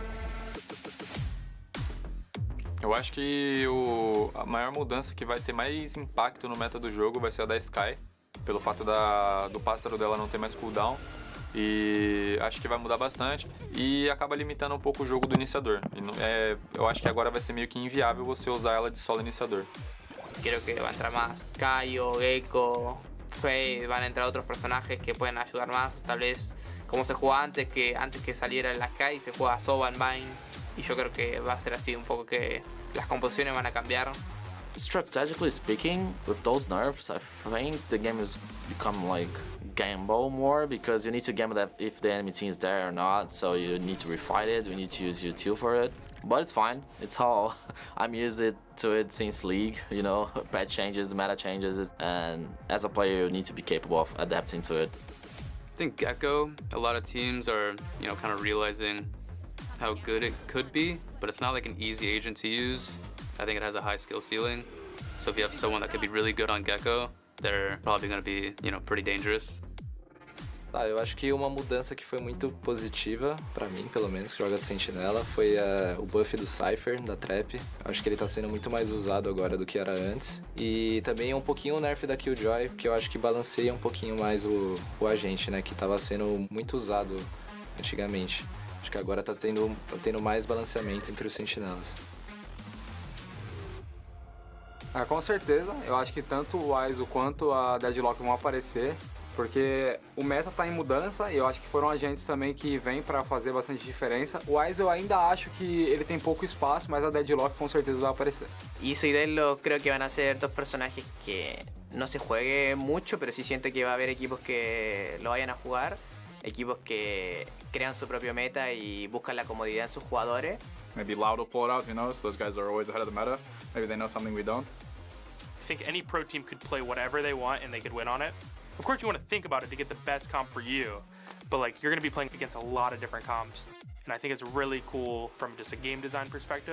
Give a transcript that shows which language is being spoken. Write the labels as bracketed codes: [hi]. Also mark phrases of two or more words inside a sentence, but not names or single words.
[pt] Eu acho que a maior mudança que vai ter mais impacto no meta do jogo vai ser a da Sky, pelo fato do pássaro dela não ter mais cooldown, e acho que vai mudar bastante e acaba limitando um pouco o jogo do iniciador. Eu acho que agora vai ser meio que inviável você usar ela de solo iniciador. [es] Creo que va a entrar más Caio, Gecko, Faye, van a entrar otros personajes que pueden ayudar más, tal vez como se jugaba antes que saliera la Sky, se juega Sova en Vine. Y yo creo que va a ser así un poco, que las composiciones van a cambiar. [en] Strategically speaking, with those nerfs, I think the game has become like gamble more, because you need to gamble that if the enemy team is there or not, so you need to refight it, you need to use your Teal for it. But it's fine, it's how I'm used to it since League, you know, patch changes, the meta changes, and as a player you need to be capable of adapting to it. I think Gecko, a lot of teams are, you know, kind of realizing how good it could be, but it's not like an easy agent to use. I think it has a high skill ceiling. So if you have someone that could be really good on Gecko, they're probably going to be, pretty dangerous. [pt] Eu acho que uma mudança que foi muito positiva, pra mim pelo menos, que joga de sentinela, foi o buff do Cypher, da Trap. Acho que ele tá sendo muito mais usado agora do que era antes. E também um pouquinho o nerf da Killjoy, porque eu acho que balanceia um pouquinho mais o agente, né, que tava sendo muito usado antigamente. Acho que agora tá tendo mais balanceamento entre os sentinelas. Com certeza, eu acho que tanto o Aizo quanto a Deadlock vão aparecer, porque o meta está em mudança e eu acho que foram agentes também que vêm para fazer bastante diferença. O Aizo eu ainda acho que ele tem pouco espaço, mas a Deadlock com certeza vai aparecer. [es] Iso y Deadlock creo que van a ser dos personajes que no se juegue mucho, pero sí siento que va a haber equipos que lo vayan a jugar, equipos que crean su propio meta y buscan la comodidad en sus jugadores. [en] Maybe Loud will pull it out, so those guys are always ahead of the meta. Maybe they know something we don't. I think any pro team could play whatever they want and they could win on it. Of course, you want to think about it to get the best comp for you, but you're going to be playing against a lot of different comps. And I think it's really cool from just a game design perspective.